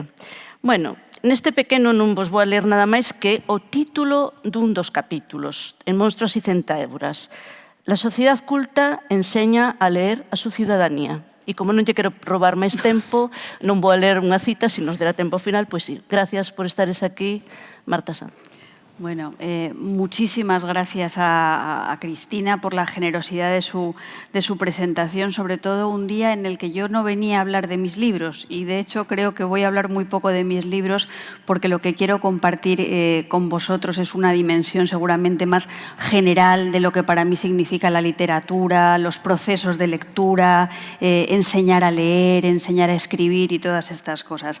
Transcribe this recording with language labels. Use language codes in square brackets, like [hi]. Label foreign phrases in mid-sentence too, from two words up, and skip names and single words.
[gl] Bueno, neste pequeno non vos vou a ler nada máis que o título dun dos capítulos, en Monstruos e centauras. [es] La sociedad culta enseña a leer a su ciudadanía. [gl] E como non lle quero roubar máis tempo, non vou a ler unha cita, se nos dera tempo final, pois sí. Gracias por estares aquí, Marta Sanz. [es] Bueno, muchísimas gracias a Cristina por la generosidad de su presentación, sobre todo un día en el que yo no venía a hablar de mis libros y de hecho creo que voy a hablar muy poco de mis libros porque lo que quiero compartir con vosotros es una dimensión seguramente más general de lo que para mí significa la literatura, los procesos de lectura, enseñar a leer, enseñar a escribir y todas estas cosas.